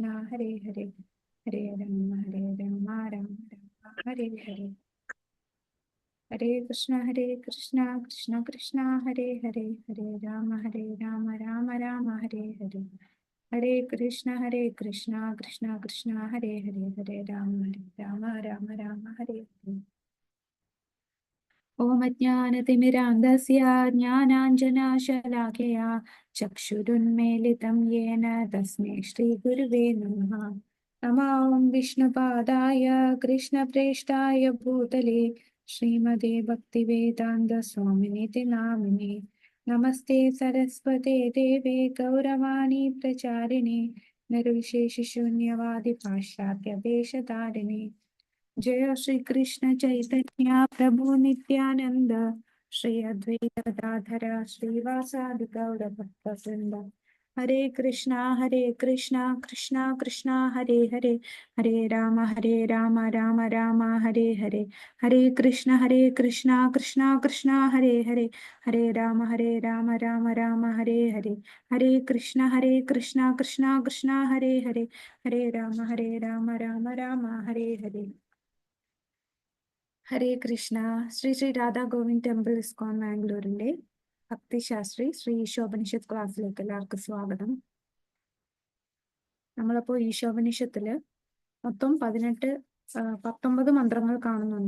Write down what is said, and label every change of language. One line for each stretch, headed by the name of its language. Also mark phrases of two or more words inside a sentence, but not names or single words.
Sanskrit: ഹരേ ഹരേ ഹരേ രാമ രാമ രാമ ഹരേ ഹരേ ഹരേ കൃഷ്ണ കൃഷ്ണ കൃഷ്ണ ഹരേ ഹരേ ഹരേ രാമ രാമ രാമ ഹരേ ഹരേ ഹരേ കൃഷ്ണ കൃഷ്ണ കൃഷ്ണ ഹരേ ഹരേ ഹരേ രാമ രാമ ഹരേ ഹരേ ഓം അജ്ഞാനതിമിരാന്ധസ്യ ജ്ഞാനാഞ്ജനശലാഖയാ ചക്ഷുരുന്മീലിതം യേന തസ്മൈ ശ്രീഗുരുവേ നമഃ. നമോ വിഷ്ണുപാദായ കൃഷ്ണപ്രേഷ്ഠായ ഭൂതലേ ശ്രീമതേ ഭക്തിവേദാന്ത സ്വാമിനിതി നാമിനെ. നമസ്തേ സരസ്വതേ ദേവേ ഗൗരവാണി പ്രചാരിണേ നിർവിശേഷശൂന്യവാദി പാശ്ചാത്യ ദേശധാരിണേ. जय श्री कृष्ण चैतन्य प्रभु नित्यानंद श्री अद्वैत गदाधर श्रीवासादि गौर भक्तवृंद. हरे कृष्णा कृष्णा कृष्णा हरे हरे हरे राम राम राम हरे हरे. हरे कृष्णा कृष्णा कृष्णा हरे हरे हरे राम राम राम हरे हरे. हरे कृष्णा कृष्णा कृष्णा हरे हरे हरे राम राम हरे हरे. ഹരേ കൃഷ്ണ.
Malayalam: ശ്രീ ശ്രീ രാധാ ഗോവിന്ദ് ടെമ്പിൾ ഇസ്കോൺ മാംഗ്ലൂരിന്റെ ഭക്തിശാസ്ത്രി ശ്രീ ഈശോപനിഷത്ത് ക്ലാസ്സിലേക്ക് എല്ലാവർക്കും സ്വാഗതം. നമ്മളപ്പോ ഈശോപനിഷത്തില് മൊത്തം 19 മന്ത്രങ്ങൾ കാണുന്നുണ്ട്.